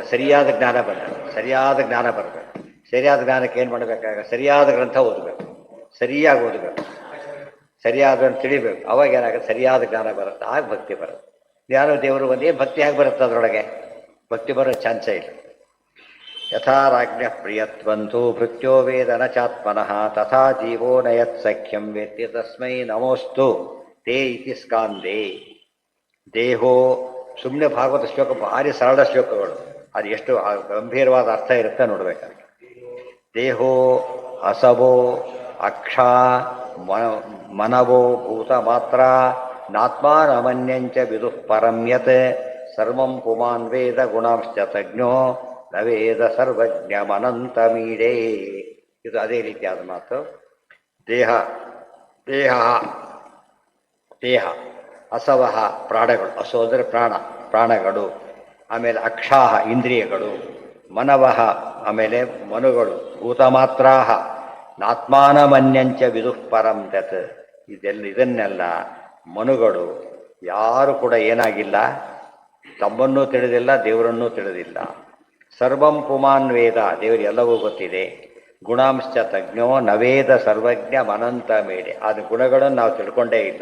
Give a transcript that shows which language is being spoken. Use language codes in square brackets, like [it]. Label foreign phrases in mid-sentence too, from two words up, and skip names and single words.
[kn] ಸರಿಯಾದ ಜ್ಞಾನ ಬರುತ್ತೆ. ಸರಿಯಾದ ಜ್ಞಾನ ಬರಬೇಕು. ಸರಿಯಾದ ಜ್ಞಾನಕ್ಕೆ ಏನು ಮಾಡಬೇಕಾಗ? ಸರಿಯಾದ ಗ್ರಂಥ ಓದಬೇಕು, ಸರಿಯಾಗಿ ಓದಬೇಕು, ಸರಿಯಾದನ್ನು ತಿಳಿಬೇಕು. ಅವಾಗ ಏನಾಗುತ್ತೆ? ಸರಿಯಾದ ಜ್ಞಾನ ಬರುತ್ತೆ, ಆಗ ಭಕ್ತಿ ಬರುತ್ತೆ. ಜ್ಞಾನ ದೇವರು ಒಂದೇ ಭಕ್ತಿ ಆಗಿ ಬರುತ್ತೆ. ಅದರೊಳಗೆ ಭಕ್ತಿ ಬರೋ ಚಾನ್ಸೇ ಇಲ್ಲ. [sa] ಯಥಾರಾಜ್ಞ ಪ್ರಿಯತ್ವಂತು ಭೃತ್ಯೋ ವೇದನ ಚಾತ್ಮನಃ ತಥಾ ಜೀವೋ ನಯತ್ ಸಖ್ಯಂ ವೇತ್ತಿ ತಸ್ಮೈ ನಮೋಸ್ತು ತೇ ಇತಿ ಸ್ಕಾಂದೇ. [kn] ದೇಹೋ ಸುಮ್ಮನೆ ಭಾಗವತ ಶ್ಲೋಕ ಭಾರಿ ಸರಳ ಶ್ಲೋಕಗಳು, ಅದು ಎಷ್ಟು ಗಂಭೀರವಾದ ಅರ್ಥ ಇರುತ್ತೆ ನೋಡ್ಬೇಕಾದ್ರೆ. [sa] ದೇಹೋ ಅಸವೋ ಅಕ್ಷ ಮನವೋ ಭೂತ ಮಾತ್ರ ನಾತ್ಮಾನಮನ್ಯಂಚ ವಿದುಃ ಪರಂ ಯತ್ ಸರ್ವಂ ಪುಮಾನ್ ವೇದ ಗುಣಾಂಶ್ಚ ತಜ್ಞೋ ನ ವೇದ ಸರ್ವಜ್ಞಮನಂತಮೀಡೇ. [kn] ಇದು ಅದೇ ರೀತಿಯಾದ ಮಾತು. [sa] ದೇಹ ದೇಹ ದೇಹ ಅಸವಹ [kn] ಪ್ರಾಣಗಳು, ಅಸೋ ಅಂದರೆ ಪ್ರಾಣಗಳು. ಆಮೇಲೆ [sa] ಅಕ್ಷಾಹ [kn] ಇಂದ್ರಿಯಗಳು, ಮನವಹ ಆಮೇಲೆ ಮನುಗಳು, [sa] ಭೂತಮಾತ್ರಾಹ ನಾತ್ಮಾನಮನ್ಯಂಚ ವಿದುಃ ಪರಂ ತತ್. [kn] ಇದನ್ನೆಲ್ಲ ಮನುಗಳು ಯಾರು ಕೂಡ ಏನಾಗಿಲ್ಲ, ತಮ್ಮನ್ನೂ ತಿಳಿದಿಲ್ಲ, ದೇವರನ್ನೂ ತಿಳಿದಿಲ್ಲ. [sa] ಸರ್ವಂ ಪುಮಾನ್ ವೇದ, [kn] ದೇವರು ಎಲ್ಲವೂ ಗೊತ್ತಿದೆ. [sa] ಗುಣಾಂಶ್ಚ ತಜ್ಞೋ ನವೇದ ಸರ್ವಜ್ಞ ಅನಂತ ಮೇಡೆ. [kn] ಆದ ಗುಣಗಳನ್ನು ನಾವು ತಿಳ್ಕೊಂಡೇ ಇಲ್ಲ.